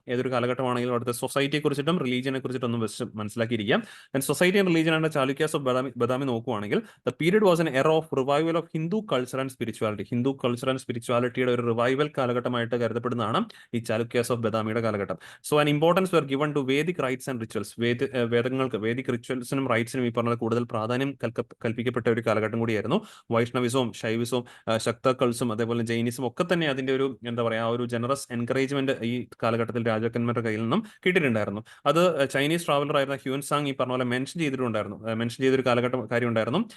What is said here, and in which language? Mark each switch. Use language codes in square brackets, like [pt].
[ml] ഏതൊരു കാലഘട്ടമാണെങ്കിലും അവിടുത്തെ സൊസൈറ്റിയെ കുറിച്ചിട്ടും റിലീജിയനെ കുറിച്ചിട്ടൊന്നും മനസ്സിലാക്കിയിരിക്കാം. [en] And society and religion and Chalukyas of Badami നോക്കുവാണെങ്കിൽ the period was an era of revival of Hindu culture and spirituality. [ml] Hindu culture and സ്പിരിച്വാലിറ്റിയുടെ ഒരു റിവൈവൽ കാലഘട്ടമായിട്ട് കരുതപ്പെടുന്നതാണ് ഈ ചാലുക്യാസ് ഓഫ് ബദാമിയുടെ കാലഘട്ടം. [en] So an importance were given to Vedic rites and rituals. [ml] വേദങ്ങൾക്ക് Vedic റിച്വൽസിനും റൈറ്റ്സിനും ഈ പറഞ്ഞ കൂടുതൽ പ്രാധാന്യം കൽപ്പിക്കപ്പെട്ട ഒരു കാലഘട്ടം കൂടിയായിരുന്നു. വൈഷ്ണവിസവും ശൈവിസവും ശക്തകൾസും അതേപോലെ ജൈനിസം ഒക്കെ തന്നെ അതിന്റെ ഒരു എന്താ പറയാ ഒരു ജനറസ് എൻകറേജ്മെന്റ് ഈ കാലഘട്ടത്തിൽ രാജാക്കന്മാരുടെ കയ്യിൽ നിന്നും കിട്ടിയിട്ടുണ്ടായിരുന്നു. അത് ചൈനീസ് ട്രാവലർ ആയിരുന്ന ഹ്യൂൻ സാങ് ഈ പറഞ്ഞ പോലെ മെൻഷൻ ചെയ്തൊരു കാലഘട്ടം കാര്യം ഉണ്ടായിരുന്നു.